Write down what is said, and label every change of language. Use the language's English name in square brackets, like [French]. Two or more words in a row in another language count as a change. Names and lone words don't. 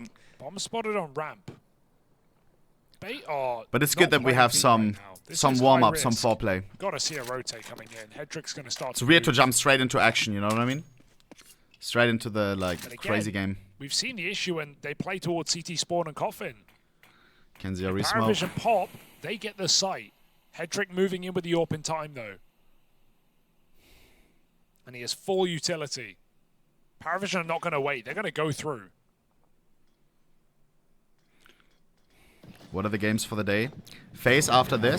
[English] Bomb spotted on ramp. Bait are But it's not good that we playing have deep some right now. This some is warm-up, high some risk. foreplay. Gotta see a rotate coming in. Hedrick's gonna start It's weird to jump straight into action, you know what I mean? Straight into the, like, But again, crazy game. We've seen the issue when they play towards CT spawn and coffin. Kenzia resmoke. Parivision pop, they get the sight. Hedrick moving in with the AWP in time though. And he has full utility. Parivision are not going to wait. They're going to go through. What are the games for the day? Faze after this.